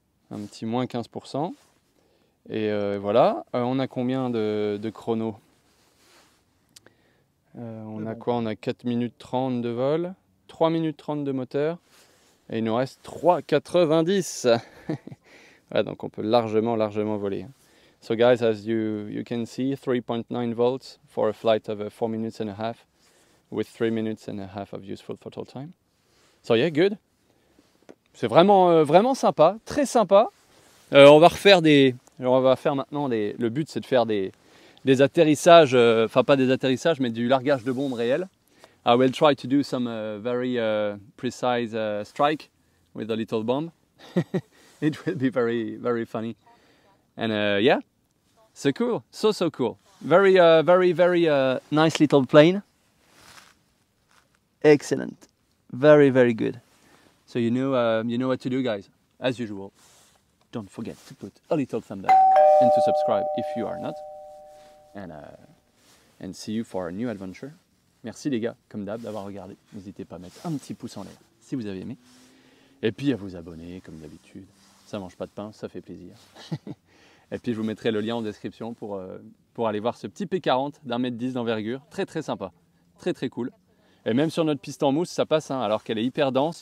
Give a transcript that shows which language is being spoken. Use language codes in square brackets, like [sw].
[fr] Un petit moins 15%. Et voilà. On a combien de chrono? On a quoi? On a 4 minutes 30 de vol, 3 minutes 30 de moteur. Et il nous reste 3,90. Voilà, donc on peut largement voler. [en] So guys, as you can see, 3.9 volts for a flight of 4 minutes and a half with 3 minutes and a half of useful throttle time. So yeah, good. [fr] C'est vraiment sympa, très sympa. On va faire maintenant le but c'est de faire des atterrissages, enfin pas des atterrissages mais du largage de bombes réel. [en] I will try to do some very precise strike with a little bomb. It will be very funny. And yeah, so cool, so cool. Very nice little plane. Excellent, very good. So you know what to do, guys. As usual, don't forget to put a little thumb up and to subscribe if you are not. And see you for a new adventure. [fr] Merci les gars, comme d'hab, d'avoir regardé. N'hésitez pas à mettre un petit pouce en l'air si vous avez aimé. Et puis à vous abonner comme d'habitude. Ça mange pas de pain, ça fait plaisir. Et puis je vous mettrai le lien en description pour aller voir ce petit P40 d'1,10 m d'envergure. Très sympa, très cool. Et même sur notre piste en mousse, ça passe, hein, alors qu'elle est hyper dense.